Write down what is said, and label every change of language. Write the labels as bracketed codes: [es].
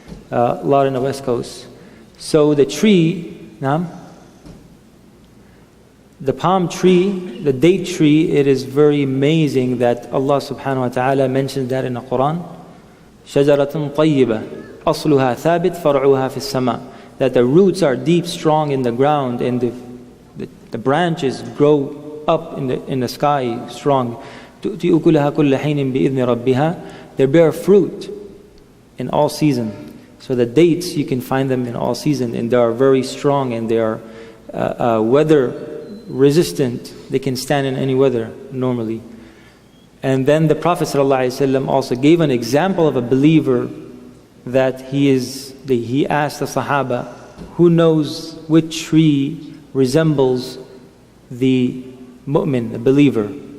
[en] A lot in the West Coast. So the tree, the palm tree, the date tree, it is very amazing that Allah subhanahu wa ta'ala mentions that in the Quran. [ar] شَجَرَةٌ طَيِّبَةٌ أصلها ثابت فرعها في السماء, [en] that the roots are deep, strong in the ground, and the branches grow up in the sky strong. [ar] تؤتي أكلها كل حين بإذن ربها. [en] They bear fruit in all season. So the dates, you can find them in all season, and they are very strong, and they are weather resistant. They can stand in any weather normally. And then the Prophet ﷺ also gave an example of a believer, that he asked the Sahaba, who knows which tree resembles the mu'min, the believer?